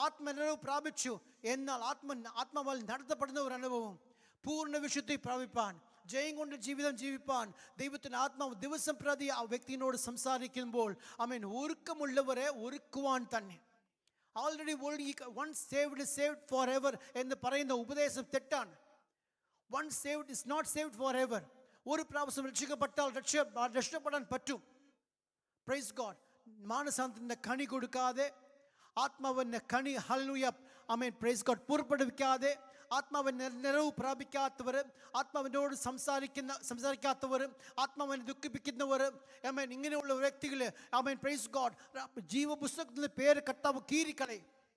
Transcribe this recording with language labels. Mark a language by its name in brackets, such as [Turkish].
[Malayalam] ആത്മനിറവ് പ്രാപിച്ചു. എന്നാൽ ആത്മാവാൽ നടത്തപ്പെടുന്ന ഒരു അനുഭവം, പൂർണ്ണ വിശുദ്ധി പ്രാപിപ്പാൻ, ജയം കൊണ്ട് ജീവിതം ജീവിപ്പാൻ ദൈവത്തിൻ്റെ ആത്മാവ് ദിവസം പ്രതി ആ വ്യക്തിയോട് സംസാരിക്കുമ്പോൾ ഒരുക്കമുള്ളവരെ ഒരുക്കുവാൻ തന്നെ. Already [English] once saved is saved forever [Malayalam] എന്ന് പറയുന്ന ഉപദേശം തെറ്റാണ്. [English] once saved is not saved forever. [Malayalam] ഒരു പ്രാവശ്യം രക്ഷിക്കപ്പെട്ടാൽ രക്ഷപ്പെടാൻ പറ്റും. Praise God. മാനസാന്തരത്തിൻ്റെ കണി കൊടുക്കാതെ, ആത്മാവിൻ്റെ കണി ഹല്ലേലൂയ പ്രൈസ് ഗോഡ് പുറപ്പെടുവിക്കാതെ, ആത്മാവിന് നിറവ് പ്രാപിക്കാത്തവർ, ആത്മാവിനോട് സംസാരിക്കാത്തവർ, ആത്മാവിനെ ദുഃഖിപ്പിക്കുന്നവർ, ആമേൻ, ഇങ്ങനെയുള്ള വ്യക്തികൾ, ആമേൻ, പ്രൈസ് ഗോഡ്, ജീവപുസ്തകത്തിൽ പേര് കർത്താവ് കീറിക്കളയും.